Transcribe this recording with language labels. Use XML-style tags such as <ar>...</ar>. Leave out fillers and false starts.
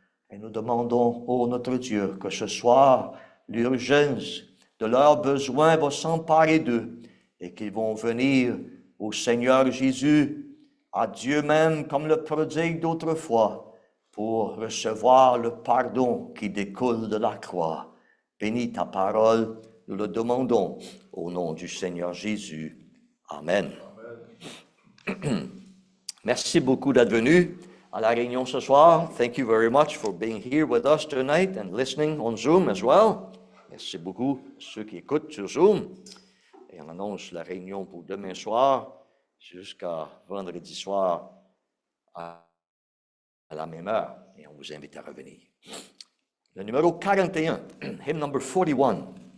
<fr>Et nous demandons, ô notre Dieu, que ce soir, l'urgence de leurs besoins va s'emparer d'eux et qu'ils vont venir au Seigneur Jésus, à Dieu même comme le prodigue d'autrefois, pour recevoir le pardon qui découle de la croix. Bénis ta parole. Nous le demandons au nom du Seigneur Jésus. Amen. Amen. Merci beaucoup d'être venu à la réunion ce soir.</fr> <en>Thank you very much for being here with us tonight and listening on Zoom as well.</en> <fr>Merci beaucoup à ceux qui écoutent sur Zoom. Et on annonce la réunion pour demain soir jusqu'à vendredi soir à la même heure. Et on vous invite à revenir. Le numéro 41,</fr> <en>hymn number 41.</en>